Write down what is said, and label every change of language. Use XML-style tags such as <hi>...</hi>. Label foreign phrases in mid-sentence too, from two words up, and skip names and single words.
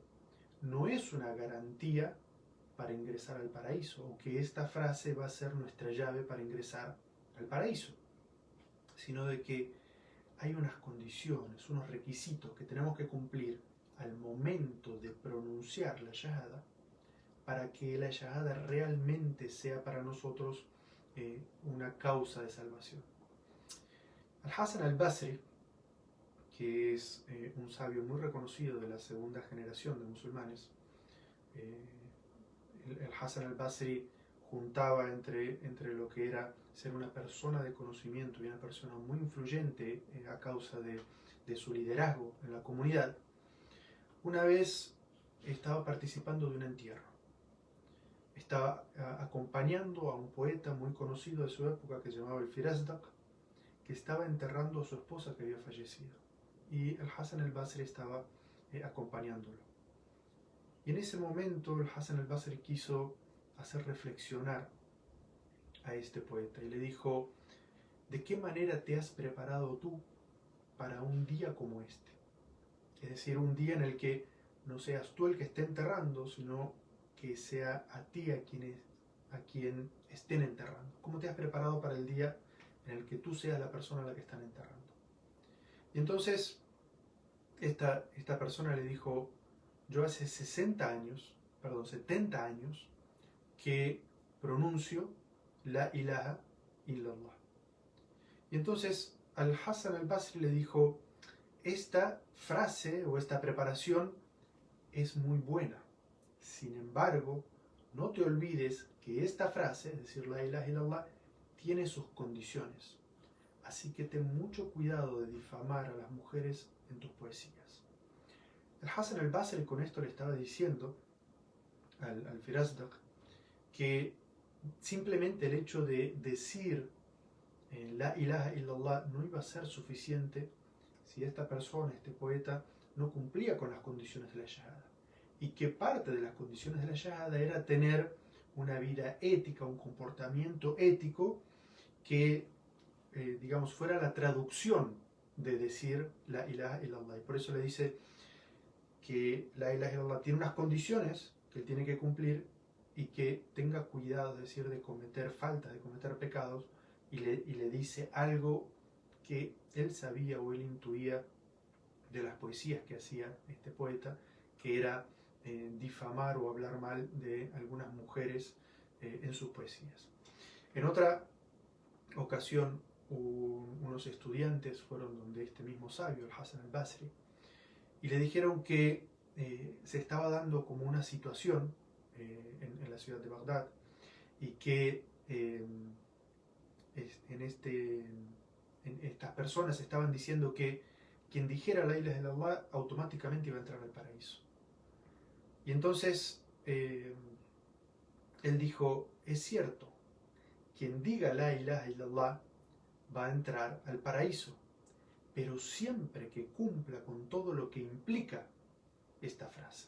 <es>no es una garantía para ingresar al paraíso, o que esta frase va a ser nuestra llave para ingresar al paraíso, sino de que hay unas condiciones, unos requisitos que tenemos que cumplir al momento de pronunciar la shahada para que la shahada realmente sea para nosotros una causa de salvación. Al-Hasan al-Basri, que es un sabio muy reconocido de la segunda generación de musulmanes, el Hasan al-Basri juntaba entre lo que era ser una persona de conocimiento y una persona muy influyente a causa de su liderazgo en la comunidad. Una vez estaba participando de un entierro. Estaba acompañando a un poeta muy conocido de su época que se llamaba el Firazdak, que estaba enterrando a su esposa que había fallecido. Y el Hasan al-Basri estaba acompañándolo. Y en ese momento el Hasan al-Basri quiso hacer reflexionar a este poeta y le dijo: ¿de qué manera te has preparado tú para un día como este? Es decir, un día en el que no seas tú el que esté enterrando, sino que sea a ti a quien estén enterrando. ¿Cómo te has preparado para el día en el que tú seas la persona a la que están enterrando? Y entonces esta persona le dijo: yo hace 70 años que pronuncio</es> <ar>لا إله إلا الله.</ar> <es>Y entonces al-Hasan al-Basri le dijo: esta frase o esta preparación es muy buena. Sin embargo, no te olvides que esta frase, es decir,</es> <ar>لا إله إلا الله,</ar> <es>tiene sus condiciones. Así que ten mucho cuidado de difamar a las mujeres en tus poesías. El Hasan al-Basri con esto le estaba diciendo al Firazdak que simplemente el hecho de decir</es> <ar>لا إله إلا الله</ar> <es>no iba a ser suficiente si esta persona, este poeta, no cumplía con las condiciones de la shahada. Y que parte de las condiciones de la shahada era tener una vida ética, un comportamiento ético que, digamos, fuera la traducción de decir</es> <ar>لا إله إلا الله.</ar> <es>Y por eso le dice que</es> <ar>لا إله إلا الله</ar> <es>tiene unas condiciones que él tiene que cumplir y que tenga cuidado, es decir, de cometer faltas, de cometer pecados, y le dice algo que él sabía o él intuía de las poesías que hacía este poeta, que era difamar o hablar mal de algunas mujeres en sus poesías. En otra ocasión, unos estudiantes fueron donde este mismo sabio, el Hasan al-Basri, y le dijeron que se estaba dando como una situación en la ciudad de Bagdad, y que estas personas estaban diciendo que quien dijera</es> <ar>لا إله إلا الله</ar> <es>automáticamente iba a entrar al paraíso. Y entonces él dijo: es cierto, quien diga</es> <ar>لا إله إلا الله</ar> <es>va a entrar al paraíso, pero siempre que cumpla con todo lo que implica esta frase.</es>